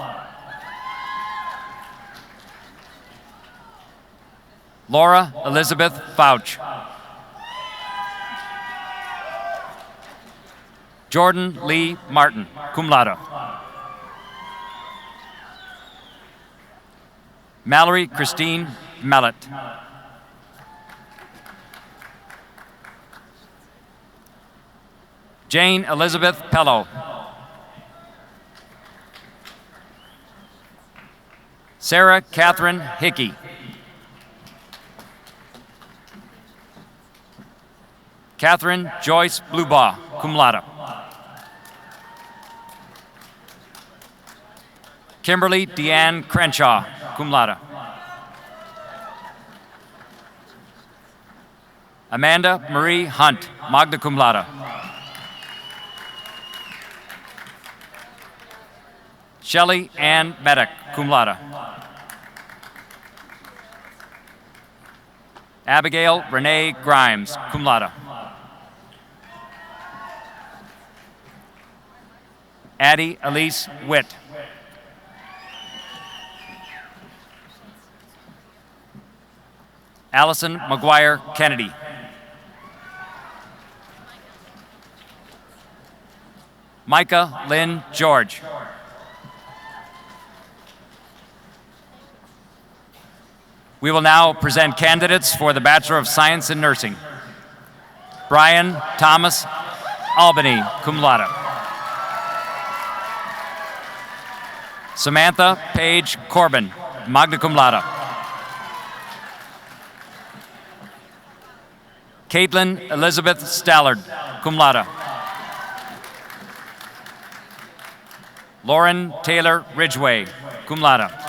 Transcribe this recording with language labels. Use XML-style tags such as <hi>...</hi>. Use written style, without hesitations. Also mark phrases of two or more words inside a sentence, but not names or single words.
<en>Laura Elizabeth Fouch. Jordan Lee Martin,</en> <la>cum laude.</la> <en>Mallory Christine Mellett. Jane Elizabeth Pello. Sarah Catherine Hickey. Catherine Joyce Blubaugh,</en> <la>cum laude.</la> <en>Kimberly Deanne Crenshaw,</en> <la>cum laude.</la> <en>Amanda Marie Hunt,</en> <la>magna cum laude.</la> <en>Shelley Ann Medic,</en> <la>cum laude.</la> <en>Abigail Renee Grimes,</en> <la>cum laude.</la> <en>Addie Elise Witt. Allison McGuire Kennedy. Micah Lynn George. We will now present candidates for the Bachelor of Science in Nursing. Brian Thomas Albany,</en> <la>cum laude.</la> <en>Samantha Paige Corbin,</en> <la>magna cum laude.</la> <en>Caitlin Elizabeth Stallard,</en> <la>cum laude.</la> <en>Lauren Taylor Ridgway,</en> <la>cum laude.</la>